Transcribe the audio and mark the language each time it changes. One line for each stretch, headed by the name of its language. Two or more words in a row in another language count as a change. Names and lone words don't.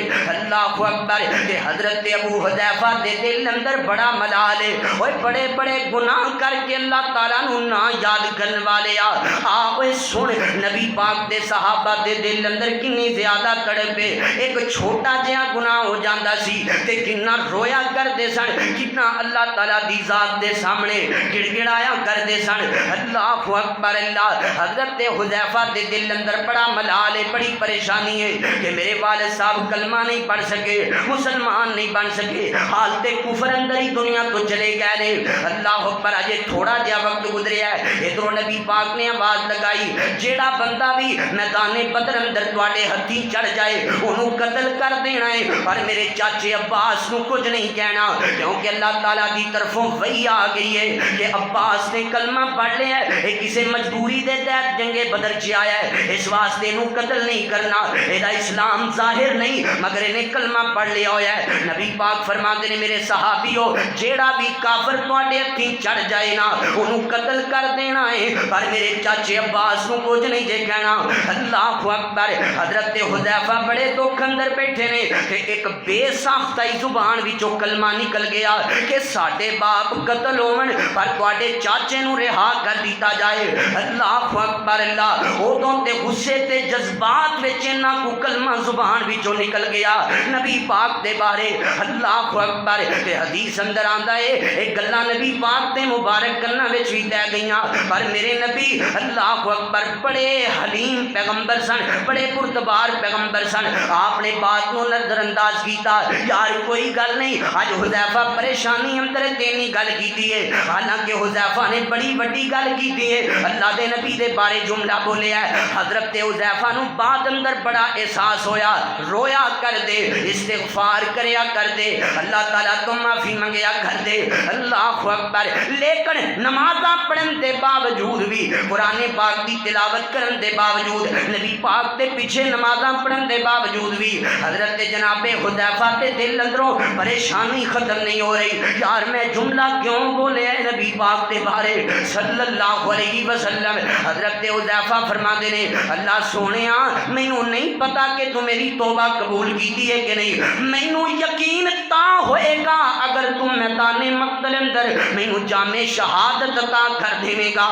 Arabic: اللہ اکبر.
Punjabi: کہ حضرت ابو حذیفہ دے دل اندر بڑا ملال ہے، اوے بڑے بڑے گناہ کر کے اللہ تعالیٰ نو نا یاد کرن والے اوے سن نبی پاک دے صحابہ دے دل اندر کنی زیادہ تڑپ ہے. ایک چھوٹا جہا گناہ ہو جاندا سی تے کنا رویا کردے سن، کتنا اللہ تعالیٰ دی ذات دے سامنے گڑ گڑایا کردے سن.
Arabic: اللہ اکبر.
Punjabi: اللہ حضرت حذیفہ دے دل اندر بڑا ملال ہے، بڑی پریشانی ہے کہ میرے والد صاحب کلمہ نہیں پڑھ سکے، مسلمان نہیں بن سکے، حالت کفر اندر ہی دنیا تو چلے گئے نے.
Arabic: اللہ اکبر.
Punjabi: اجے تھوڑا جہا وقت گزریا ہے، ادھروں نبی پاک نے آواز لگائی جیڑا بندہ بھی میدان بدر اندر تواڈے ہتھی چڑھ جائے انہوں قتل کر دینا ہے، پر میرے چاچے عباس نو کچھ نہیں کہنا، کیونکہ اللہ تعالیٰ دی طرفوں وحی آ گئی ہے کہ عباس نے کلمہ پڑھ لیا ہے، یہ کسی مجبوری دے تحت جنگ بدر چ آیا ہے، اس واسطے نو قتل نہیں کرنا، یہ اسلام ظاہر نہیں مگر انہیں کلمہ پڑھ لیا ہوا ہے. نبی پاک فرماتے نے میرے صحابیو جیڑا بھی کافر تواڈے ہتھی چڑھ جائے نا انہوں قتل کر دینا ہے، پر میرے چاچے عباس نو کچھ نہیں جے کہنا.
Arabic: اللہ اکبر.
Punjabi: حضرت حذیفہ بڑے دکھ اندر بیٹھے نے کہ ایک بے ساختہ زبان وچوں کلمہ نکل گیا کہ ساڈے باپ قتل ہون پر تواڈے چاچے نو رہا کر دیتا جائے.
Arabic: اللہ اکبر.
Punjabi: اللہ ادوں تے غصے تے جذبات وچ انہاں کو کلمہ زبان وچوں نکل گیا نبی پاک دے بارے.
Arabic: اللہ اکبر.
Punjabi: تے حدیث اندر آندا ہے اے گلاں نبی پاک دے مبارک کناں وچ وی تے گئیاں، پر میرے نبی
Arabic: اللہ اکبر
Punjabi: بڑے حلیم پیغمبر سن، بڑے پرتبار پیغمبر سن. آپ نے بات نو نظر انداز کیتا، یار کوئی گل نہیں، اج حذیفہ پریشانی اندر تینی گل کیتی ہے، حالانکہ حذیفہ نے بڑی بڑی گل کیتی ہے. اللہ دے نبی دے بارے جملہ بولیا ہے. حضرت حذیفہ نو بعد اندر بڑا احساس ہویا، رویا کر دے، استغفار کریا کر دے، اللہ تعالیٰ تو معافی منگیا کر دے.
Arabic: اللہ اکبر.
Punjabi: لیکن نمازاں پڑھن دے باوجود بھی، قرآن پاک دی تلاوت کرن دے باوجود، نبی پاک دے پیچھے نمازاں پڑھن دے باوجود بھی حضرت جناب حذیفہ دے دل اندروں پریشانی ختم نہیں ہو رہی. یار میں جملہ کیوں بولے نبی پاک دے بارے
Arabic: صلی اللہ علیہ وسلم.
Punjabi: حضرت حذیفہ فرماتے نے اللہ سونیا مینوں نہیں پتا کہ تو میری توبہ قبول کیتی ہے کہ نہیں، مینوں یقین تا ہوئے گا اگر تم میدان مقتل اندر مینوں جامع شہادت عطا کر دے گا.